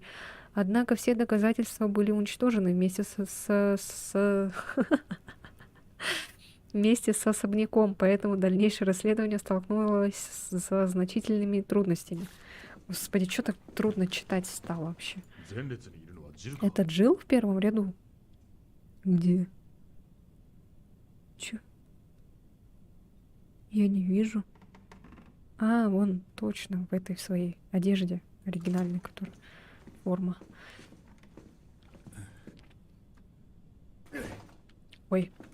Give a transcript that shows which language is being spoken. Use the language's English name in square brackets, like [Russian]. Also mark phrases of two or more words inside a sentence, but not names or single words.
[Russian] Однако все доказательства были уничтожены вместе вместе с особняком, поэтому дальнейшее расследование столкнулось с значительными трудностями. Господи, что так трудно читать стало вообще? [Japanese] 前列にいるのはジルか。 [Russian] Это Джилл в первом ряду? Где? Чё? Я не вижу. А, вон, точно, в этой своей одежде оригинальной, которая форма. Ой.